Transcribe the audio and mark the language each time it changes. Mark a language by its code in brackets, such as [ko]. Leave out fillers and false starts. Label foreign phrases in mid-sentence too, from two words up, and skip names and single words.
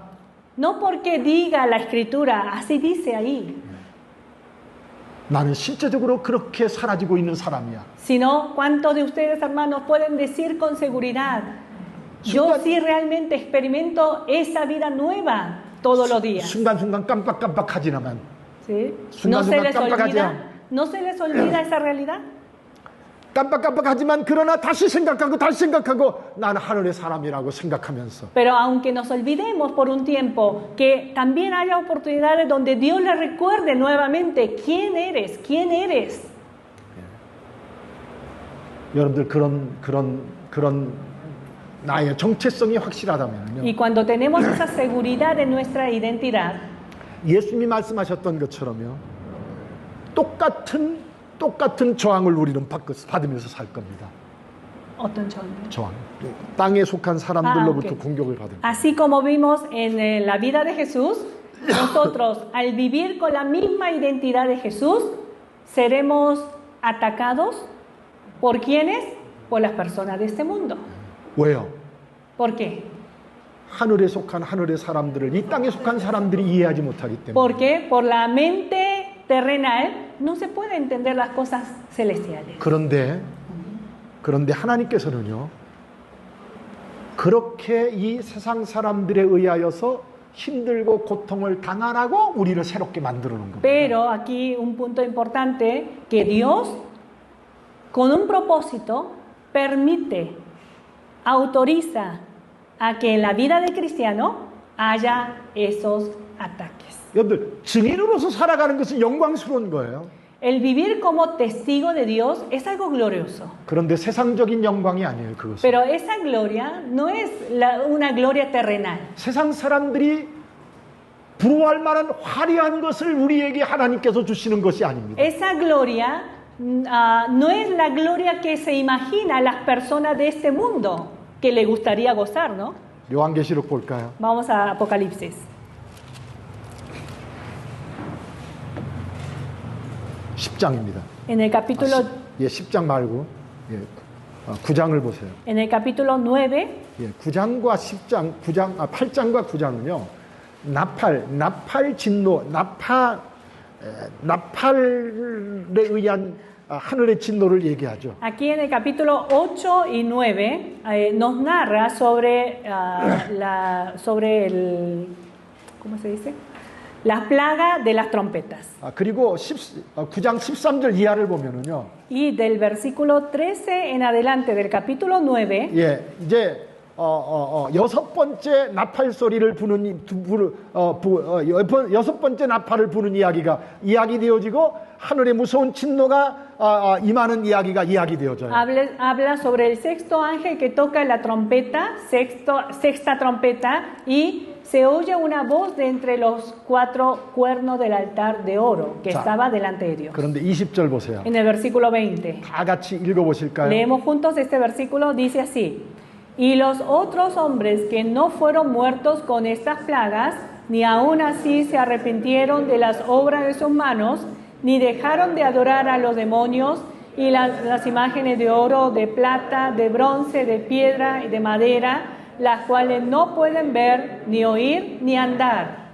[es] No porque diga la escritura, así dice ahí, [ko] 나는 실제적으로 그렇게 사라지고 있는 사람이야. [es] sino cuántos de ustedes, hermanos, pueden decir con seguridad, yo sí realmente experimento esa vida nueva todos los días. [ko] 순간순간 깜빡깜빡하지만 ¿Sí? 순간순간 깜빡하죠. [es] ¿No se les olvida esa realidad? [ko] 깜빡깜빡하지만 그러나 다시 생각하고 나는 하늘의 사람이라고 생각하면서 [es] Pero aunque nos olvidemos por un tiempo, que también haya oportunidades donde Dios le recuerde nuevamente quién eres. [ko] 여러분들 그런 나의 정체성이 확실하다면요. [es] Y cuando tenemos esa seguridad de nuestra identidad, [ko] 예수님이 말씀하셨던 것처럼요. 똑같은 저항을 우리는 받으면서 살 겁니다. 어떤 저항? 저항. 땅에 속한 사람들로부터 ok. 공격을 받은. [es] Así como vimos en la vida de Jesús, nosotros al vivir con la misma identidad de Jesús, seremos atacados ¿por quiénes? Por las personas de este mundo. [ko] 왜요? [es] ¿Por qué? [ko] 하늘에 속한 하늘의 사람들을 이 땅에 속한 사람들이 이해하지 못하기 때문에. [es] Porque por la mente terrenal no se puede entender las cosas celestiales. [ko] 그런데 하나님께서는요. 그렇게 이 세상 사람들에 의하여서 힘들고 고통을 당하라고 우리를 새롭게 만들어 놓은 겁니다. [es] Pero aquí un punto importante, que Dios con un propósito permite, autoriza a que en la vida del cristiano haya esos ataques. [ko] 여러분들 증인으로서 살아가는 것은 영광스러운 거예요. [es] El vivir como testigo de Dios es algo glorioso. [ko] 그런데 세상적인 영광이 아니에요, 그것은. [es] Pero esa gloria no es una gloria terrenal. [ko] 세상 사람들이 부러워할 만한 화려한 것을 우리에게 하나님께서 주시는 것이 아닙니다. [es] Esa gloria no es la gloria que se imagina las personas de este mundo que le gustaría gozar, ¿no? [ko] 요한계시록 볼까요? [es] Vamos a Apocalipsis. [ko] 10장입니다. [es] En el capítulo, [ko] 10장 말고 9장을 보세요. [es] en el capítulo 9, [ko] 9장과 10장, 8장과 9장은요. 나팔 진노, 나팔에 의한 하늘의 진노를 얘기하죠. [es] aquí en el capítulo 8 y 9 nos narra sobre, sobre el, ¿cómo se dice? Las plagas de las trompetas. [ko] 그리고 9장 13절 이하를 보면은요. [es] Y del versículo 13 en adelante del capítulo 9, [ko] 이제 여섯 번째 나팔 소리를 부는 여섯 번째 나팔을 부는 이야기가 이야기되어지고 하늘의 무서운 진노가 임하는 이야기가 이야기되어져요. [es] habla sobre el sexto ángel que toca la trompeta, sexta trompeta, y se oye una voz de entre los 4 cuernos del altar de oro que [ko] 자, [es] estaba delante de Dios. [ko] 그런데 20절 보세요. [es] En el versículo 20. [ko] 다 같이 읽어보실까요? [es] Leemos juntos este versículo, dice así: y los otros hombres que no fueron muertos con estas plagas, ni aun así se arrepintieron de las obras de sus manos, ni dejaron de adorar a los demonios y las imágenes de oro, de plata, de bronce, de piedra y de madera, las cuales no pueden ver, ni oír, ni andar.